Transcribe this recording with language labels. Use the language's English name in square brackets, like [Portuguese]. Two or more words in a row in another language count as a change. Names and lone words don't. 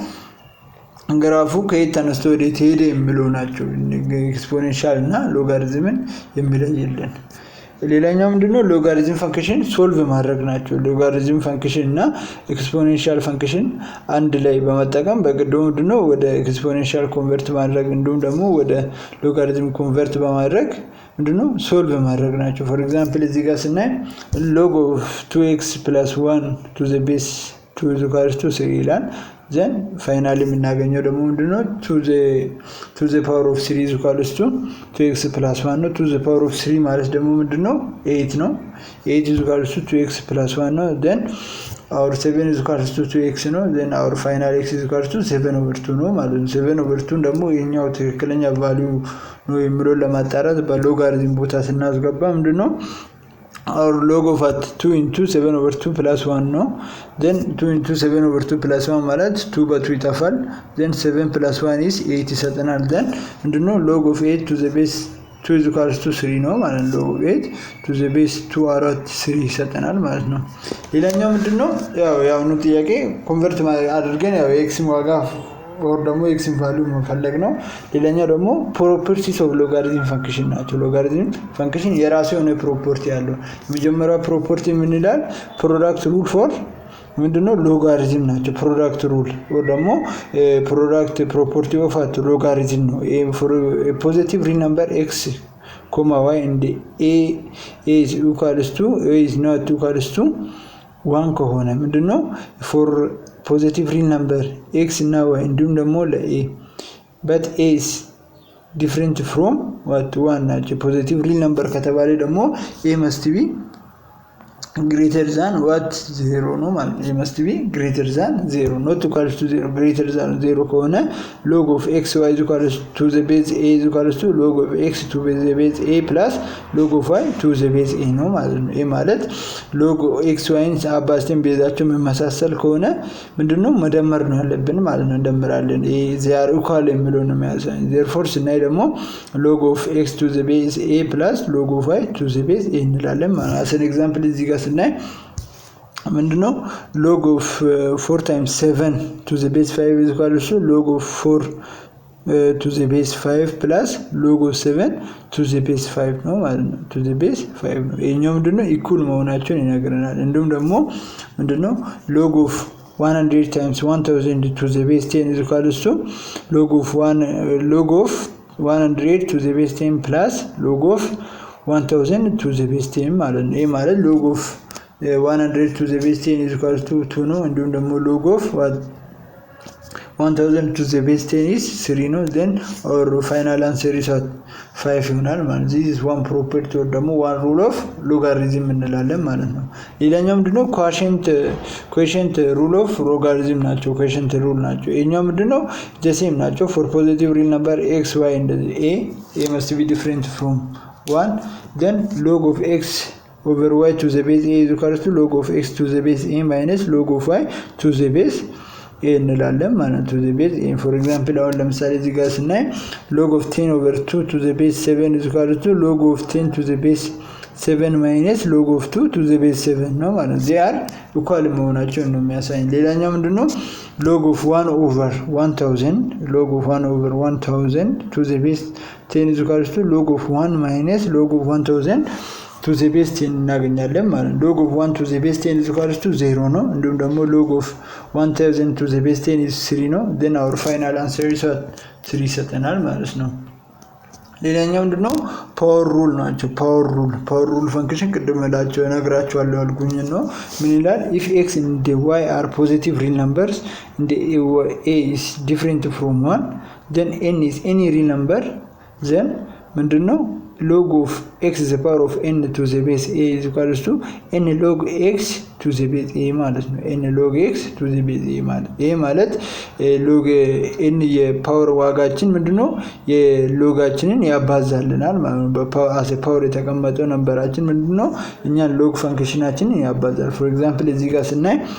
[Amharic] ግራፉ ከየት ተነስቶ ወዴት ሄደ የሚለው ናቸው ኤክስፖኔንሻል እና ሎጋሪዝምን የሚለይልን ሌላኛው ምንድነው [English] logarithm function solve [Amharic] ማድረግ ናቸው [English] logarithm function [Amharic] እና [English] exponential function [Amharic] አንድ ላይ በመጠቀም በግዶ ምንድነው ወደ ኤክስፖኔንሻል ኮንቨርት ማድረግ እንዲሁም ደግሞ ወደ ሎጋሪዝም ኮንቨርት በማድረግ ምንድነው ሶልቭ ማድረግ ናቸው [English] for example [Amharic] እዚህ ጋር ስናይ [English] log of 2x + 1 to the base 2 = 3 [Amharic] ይላል [English] then finally [Amharic] የምናገኘው ደግሞ ምንድነው [English] 2 the power of 3 is equal to 2x plus 1 ነው 2 the power of 3 [Amharic] ማለት ደግሞ ምንድነው [English] 8 ነው 8 is equal to 2x plus 1 ነው then our 7 is equal to 2x ነው then our final x is equal to 7/2 [Amharic] ነው ማለት ነው [English] 7/2 [Amharic] ደግሞ የኛው ትክክለኛ ቫልዩ ነው የሚለው ለማጣራት በሎጋሪዝም ቦታ ስናስገባ ምንድነው [English] our log of 2 into 7/2 plus 1 ነው then 2 into 7/2 plus 1 [Amharic] ማለት 2 በ2 ይጠፋል [English] then 7 plus 1 is 8 ይሰጠናል then ምንድነው log of 8 to the base 2 is equal to 3 [Amharic] ነው ማለት ነው [English] log of 8 to the base 2 [Amharic] አራት 3 ይሰጠናል ማለት ነው ሌላኛው ምንድነው ያው ነው ጥያቄ ኮንቨርት አድርገን ያው x ዋጋ [English] or ደግሞ x value [Amharic] መፈለግ ነው ሌላኛው ደግሞ [English] properties of logarithm function ናቸው logarithm function [Amharic] የራሱ የሆነ ፕሮፐርቲ አለው የመጀመሪያው ፕሮፐርቲ ምን ይላል [English] product rule for ምንድነው logarithm ናቸው product rule or ደግሞ product property of a logarithm ነው for a positive real number x y and a is equals to a is not equals to 1 [Amharic] ከሆነ ምንድነው [English] for positive real number x እና y [Amharic] እንዲሁም ደግሞ ለa [English] but a is different from what 1 ናቸው positive real number [Amharic] ከተባለ ደግሞ [English] a must be greater than what 0 [Amharic] ነው ማለት ነው [English] must be greater than 0 not equal to 0 greater than 0 ከሆነ log of x y is equal to the base a is equal to log of x to the base a plus log of y to the base a [Amharic] ነው ማለት ነው ይሄ ማለት [English] log x y [Amharic] ን አባዝተን ቤዛቸው መመሳሰል ከሆነ ምንድነው መደመር ነው ያለብን ማለት ነው እንደምራለን ይሄ [English] they are equal [Amharic] የሚለው ነው የሚያሳየው [English] therefore [Amharic] ስናይ ደግሞ [English] log of x to the base a plus log of y to the base a [Amharic] እንላለን ማለት ነው [English] as an example [Amharic] እዚህ ጋር ስናይ ምንድነው [English] log of 4 times 7 to the base 5 is equal to log of 4 to the base 5 plus log of 7 to the base 5 [Amharic] ነው ማለት ነው [English] to the base 5 [Amharic] ነው ይሄኛው ምንድነው ኢኩል መሆናቸውን ይነግረናል እንዲሁም ደግሞ ምንድነው [English] log of 100 times 1000 to the base 10 is equal to log of 100 to the base 10 plus log of 1000 to the base 10 [Amharic] ማለት ነው ይሄ ማለት [English] log of 100 to the base 10 is equal to 2 [Amharic] ነው እንዲሁም ደግሞ [English] log of 1000 to the base 10 is 3 ነው then our final answer is 5 [Amharic] ይሆናል ማለት [English] this is one property or ደግሞ one rule of logarithm [Amharic] እንላለን ማለት ነው ሌላኛው ምንድነው [English] quotient rule of logarithm ናቸው quotient rule [Amharic] ናቸው ይሄኛው ምንድነው [English] the same ናቸው for positive real number x y and a must be different from 1 then log of x over y to the base a is equal to log of x to the base a minus log of y to the base a [Amharic] እንላለን ማለት [English] to the base a for example [Amharic] አሁን ለምሳሌ እዚህ ጋር ስናይ [English] log of 10 over 2 to the base 7 is equal to log of 10 to the base 7 minus log of 2 to the base 7 [Amharic] ነው ማለት [English] they are equal [Amharic] መሆናቸውን ነው የሚያሳየን ሌላኛው ምንድነው [English] log of 1 over 1000 log of 1 over 1000 to the base 10 is equal to log of 1 minus log of 1000 to the base 10 [Amharic] እናገኛለን ማለት [English] log of 1 to the base 10 is equal to 0 [Amharic] ነው እንዲሁም ደግሞ [English] log of 1000 to the base 10 is 3 ነው then our final answer is 3 [Amharic] ይሰጠናል ማለት ነው ሌላኛው ምንድነው [English] power rule [Amharic] ናቸው [English] power rule function [Amharic] ቅድመላቸው ነግራችኋለሁ አልኩኝ ነው ምን ይላል [English] if x and y are positive real numbers and a is different from 1 then n is any real number then ምንድነው log of x is the power of n to the base a is equal to n log x to the base a [Amharic] ማለት ነው [English] n log x to the base a [Amharic] ማለት ይሄ ማለት [English] log n [Amharic] የፓወር ዋጋችን ምንድነው የሎጋችንን ያባዛልናል ማለት ነው [English] as a power [Amharic] የተቀመጠው ነምበራችን ምንድነው እኛን ሎግ ፈንክሽናችንን ያባዛል [English] for example [Amharic] እዚህ ጋር ስናይ